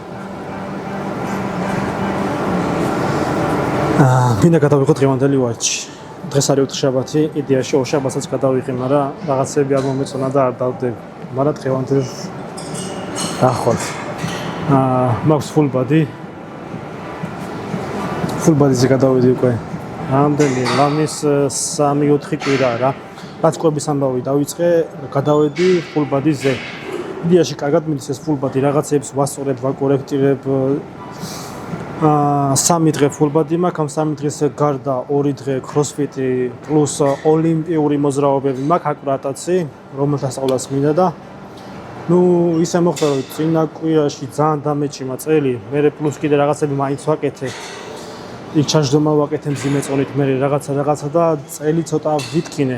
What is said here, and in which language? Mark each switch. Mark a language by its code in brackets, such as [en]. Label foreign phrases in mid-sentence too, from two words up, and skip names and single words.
[ka] მინდა გადავიღოთ დღევანდელი ვარჯიში. დღეს არის ოთხშაბათი, იდეაში ორშაბათსაც გადავიღე, მაგრამ რაღაცები არ მომეწონა და არ დავდები. მაგრამ დღევანდელს ახვალ. მაქვს [en] full body- [ka] ზე გადავედი უკვე. რამდენი ლამის 3-4 კვირა რა. რაც კვების ამბავი დავიწყე, გადავედი [en] full body- [ka] ზე. იდეაში კარგად მიდის ეს [en] full body, [ka] რაღაცებს ვასწორებ, ვაკორექტირებ. 3 დღე [en] full body [ka] მაქვს, ამ 3 დღეს გარდა 2 დღე crossfit-ი პლუს ოლიმპიური მოძრაობები მაქვს, აკრატაცი, რომელთა სწავლას მინდა და ისე მოხდა რომ წინა კვირაში ძალიან დამეჭიმა წელი, მე პლუს კიდე რაღაცები მაინც ვაკეთე. იქ ჩაჯდომა ვაკეთე მძიმე წონით, მე რაღაცა და წელი ცოტა ვიტკინე.